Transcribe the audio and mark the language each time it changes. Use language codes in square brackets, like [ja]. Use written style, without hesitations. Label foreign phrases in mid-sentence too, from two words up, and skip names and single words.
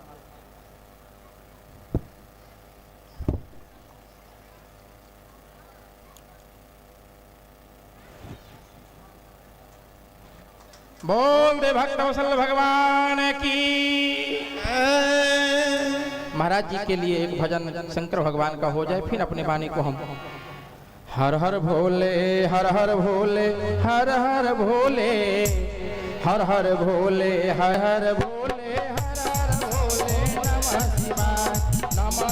[hi] बोल दे भक्त वत्सल भगवान की। महाराज जी के लिए एक भजन शंकर भगवान का हो जाए, फिर अपनी वाणी को हम हर हर भोले हर हर भोले हर हर भोले हर हर भोले हर हर भोले हर हर भोले [sa] नमः शिवाय नमः